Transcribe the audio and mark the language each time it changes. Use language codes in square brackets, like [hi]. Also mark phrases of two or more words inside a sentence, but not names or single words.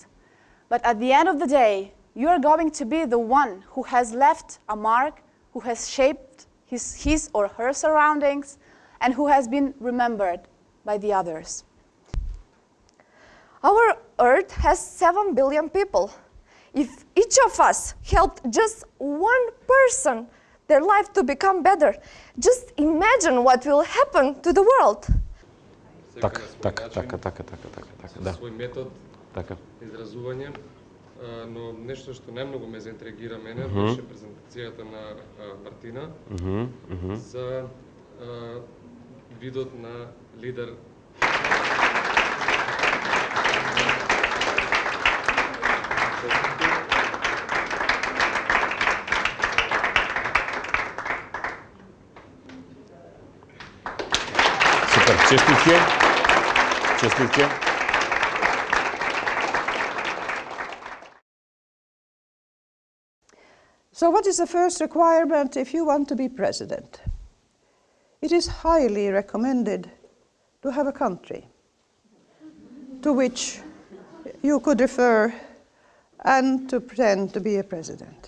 [en] But at the end of the day, you are going to be the one who has left a mark, who has shaped his or her surroundings, and who has been remembered by the others. Our Earth has 7 billion people. If each of us helped just one person, their life to become better, just imagine what will happen to the world. [mk] Така, да. Свој метод Така. изразување, но нешто што најмногу ме заинтригира мене Мгм. беше презентацијата на Мартина за видот на лидер. [sr] Супер, честитке. Честитке. [en] So what is the first requirement if you want to be president? It is highly recommended to have a country to which you could refer and to pretend to be a president.